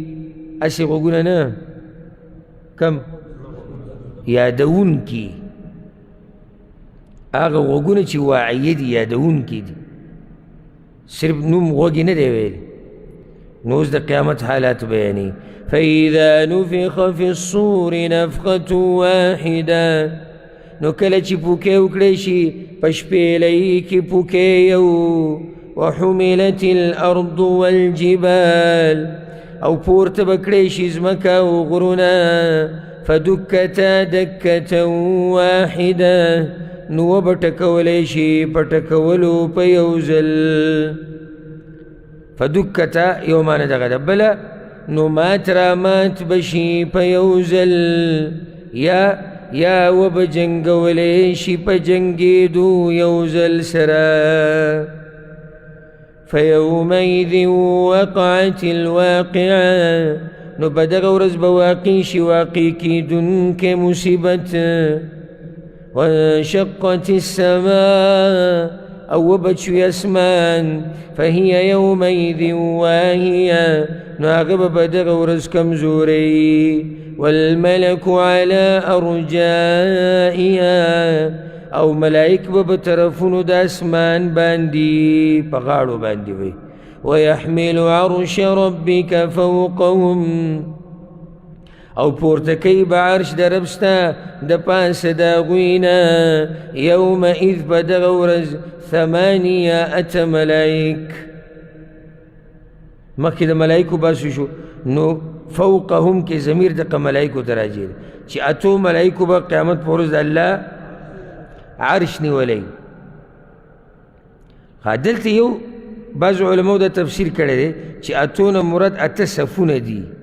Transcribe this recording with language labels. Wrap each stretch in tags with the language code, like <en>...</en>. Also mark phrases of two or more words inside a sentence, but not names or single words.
<ps>هسې غوږونه نه کم یادونکي هغه غوږونه چې واعیه دي یادونکي دي صرف نوم غوږی نه دی ویلی. نو اوس د قیامت حالات بیانوي.</ps> <ar>فاذا نفخ في الصور نفخة واحده</ar> <ps>نو کله چې پوکې وکړی شي په شپېلۍ کې پوکې یو.</ps> <ar>وحملت الارض والجبال</ar> <ps>او پورته به کړی شي ځمکه او غرونه.</ps> <ar>فدکتا دکة واحده</ar> <ps>نو وبه ټکولی شي په ټکولو په یو ځل. فدکتا یو معنی دغه ده. بله نو مات را مات بشي په یو ځل یا وبه جنګولی شي په جنګېدو یو ځل سره.</ps> <ar>فيومئذ وقعت الواقعه</ar> <ps>نو په دغه ورځ به واقع شي واقع کېدونکې مصیبت.</ps> <ar>وانشقت السماء</ar> <ps>او وبت شوي اسمان.</ps> <ar>فهي يومئذ واهیه</ar> <ps>نو هغه به په دغه ورځ کمزورۍ</ps> <ar>والملك على</ar> <ps>أرجائها او ملائک بطرفونو د اسمان باندې په غاړو باندې وي</ps> <ar>ويحمل عرش ربك فوقهم</ar> <ps>او پورته کوي به عرش د رب ستا د پاسه د هغوی نه یومئذ په دغه ورځ 8 ملائک مخکې د ملائکو باسو شو نو فوقهم کې ضمیر دغه ملائکو ته راځي چې اتو ملائکو به قیامت په ورځ د الله عرش نیولی دلته یو بعض علماء دا تفسیر کړی دی چې اتونه مراد 8 صفونه دي</ps>